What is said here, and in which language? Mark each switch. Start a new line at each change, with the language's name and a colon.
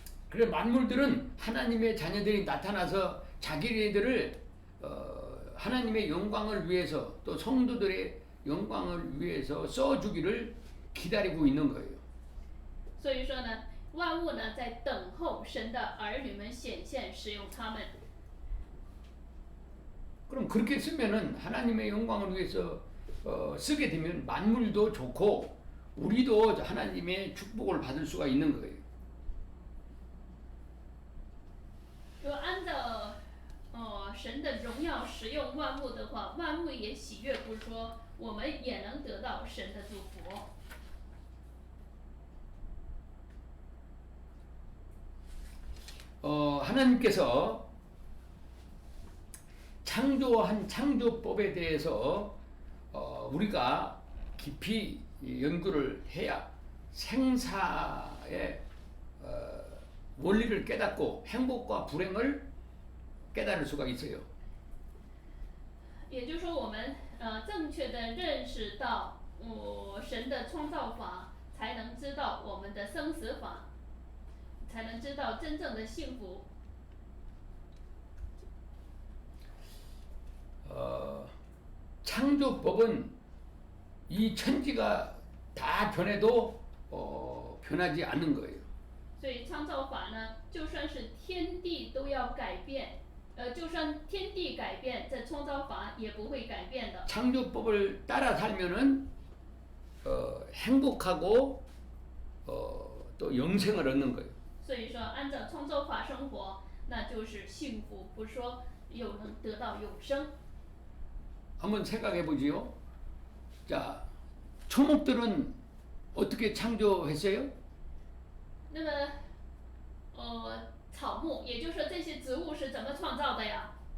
Korean: 그래 만물들은 하나님의 자녀들이 나타나서 자기네들을 하나님의 영광을 위해서 또 성도들의 영광을 위해서 써주기를 기다리고 있는 거예요.
Chinese: 所以说呢，万物呢在等候神的儿女们显现使用他们。
Korean: 그럼 그렇게 쓰면은 하나님의 영광을 위해서 쓰게 되면 만물도 좋고 우리도 하나님의 축복을 받을 수가 있는 거예요.
Chinese: 如果按照神的荣耀使用万物的话，万物也喜悦不说，我们也能得到神的祝福。
Korean: 하나님께서 창조한 창조법에 대해서 우리가 깊이 연구를 해야 생사의 원리를 깨닫고 행복과 불행을 깨달을 수가 있어요.
Chinese: 也就是说，我们正确的认识到神的创造法，才能知道我们的生死法，才能知道真正的幸福。
Korean: 창조법은 이 천지가 다 변해도 변하지 않는 거예요.
Chinese: 所以创造法呢，就算是天地都要改变，就算天地改变，这创造法也不会改变的。
Korean: 창조법을 따라 살면은 행복하고 또 영생을 얻는 거예요.
Chinese: 所以说，按照创造法生活，那就是幸福，不是说有能得到永生。
Korean: 한번 생각해 보지요. 자, 초목들은 어떻게 창조했어요?
Chinese: 那么，草木，也就是说这些植物是怎么创造的呀？